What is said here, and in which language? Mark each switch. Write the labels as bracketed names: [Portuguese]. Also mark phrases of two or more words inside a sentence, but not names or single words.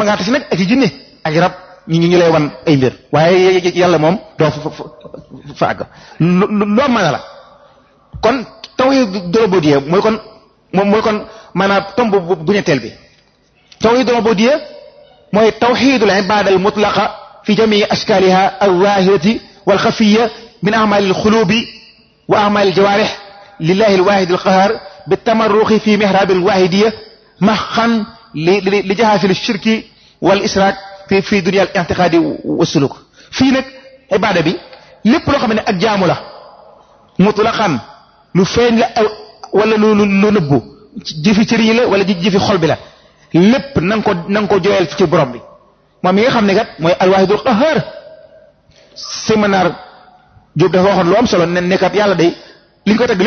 [Wolof] ngaa tasi nag ak i jinne ak i rab ñu lay wan ay mbir waaye yàlla moom doo fa àgg loo mën a la kon [Arabic] توحيد الربوبية [Wolof] mooy kon maanaam tomb bu ñetteel bi [Arabic] توحيد الربوبية [Wolof] mooy [Arabic] توحيد العبادة المطلقة في جميع أشكالها الظاهرة والخفية من أعمال القلوب وأعمال الجوارح لله الواحد القهار بالتمرغ في محراب الوحدانية محقا لجحافل الشرك والإشراك في دنيا الاعتقاد والسلوك [Wolof] fii nag ibada bi lépp loo xam ne ak jaamu la mutlaqan lu feeñ la wala lu nëbbu jëfi cër yi la wala jëfi xol bi la lépp na nga ko jooyal ci borom bi moom mi nga xam ne kat mooy [Arabic] الواحد القهار [Wolof] séminaire Jóob dafa waxoon lu am solo ne kat yàlla day li ñu ko tagg